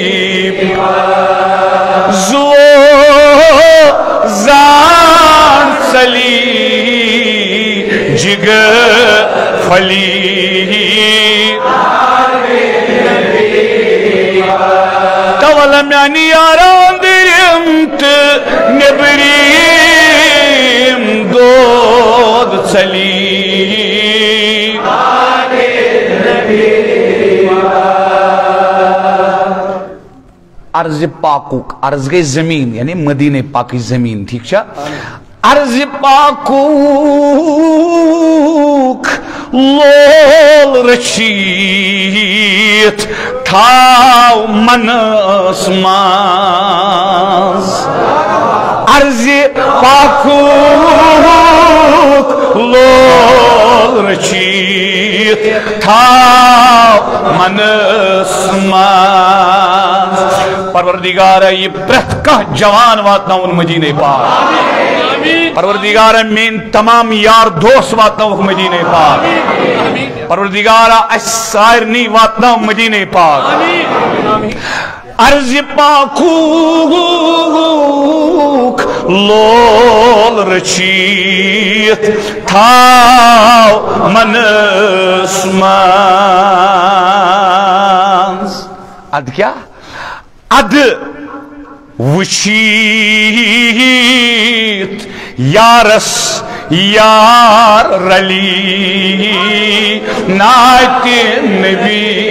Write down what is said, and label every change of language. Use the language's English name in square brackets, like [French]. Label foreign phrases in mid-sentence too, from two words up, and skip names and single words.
[Kashmiri] زو زان چلی جگر پھلی تول میانی یاران درمت نبریم دود چلی عرض پاکوک عرض گئی زمین یعنی مدینہ پاکی زمین ٹھیک چھا عرض پاکوک لول رشید تھاو منس ماز عرض پاکوک لول رشید تھاو منس ماز پروردگار یہ پرت کا جوان واتنا ان مدینہ پاک پروردگار مین تمام یار دوست واتنا ان مدینہ پاک پروردگار اس سائرنی واتنا ان مدینہ پاک عرض پاکوک لول رشید تھاو منس مانز اد کیا اد وشیت یارس یار رلی نات نبی